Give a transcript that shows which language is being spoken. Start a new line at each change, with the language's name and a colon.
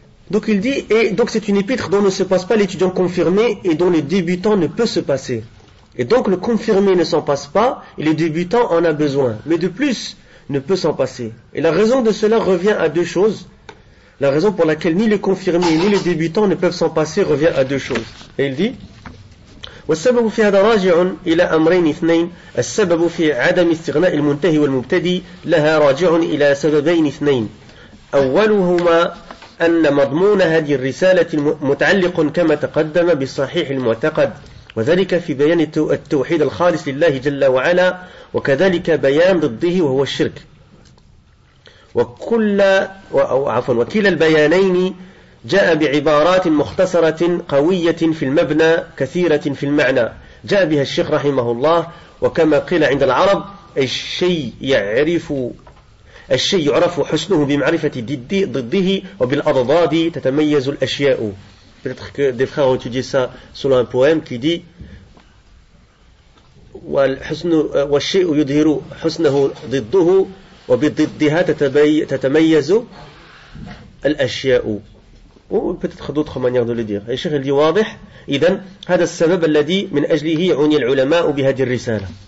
French: Donc il dit, et donc c'est une épître dont ne se passe pas l'étudiant confirmé et dont le débutant ne peut se passer. Et donc le confirmé ne s'en passe pas et le débutant en a besoin. Mais de plus, ne peut s'en passer. Et la raison de cela revient à deux choses. La raison pour laquelle ni le confirmé ni le débutant ne peuvent s'en passer revient à deux choses. Et il dit
Arabic: والسبب في هذا راجع إلى أمرين اثنين. السبب في عدم استغناء المنتهي والمبتدي لها راجع إلى سببين اثنين. أولهما أن مضمون هذه الرسالة متعلق كما تقدم بالصحيح المعتقد، وذلك في بيان التوحيد الخالص لله جل وعلا، وكذلك بيان ضده وهو الشرك. وكلا البيانين جاء بعبارات مختصرة قوية في المبنى كثيرة في المعنى جاء بها الشيخ رحمه الله. وكما قيل عند العرب الشيء يعرف حسنه بمعرفة ضده وبالأضداد تتميز الأشياء.
French: Peut-être que des frères ont étudié ça selon un poème qui dit
Arabic: والشيء يظهر حسنه ضده وبضدها تتميز الأشياء.
French: Ou peut-être d'autres manières de le dire. Et Cheikh il dit
Arabic: واضح إذن هذا السبب الذي من أجله عني العلماء بهذه الرسالة.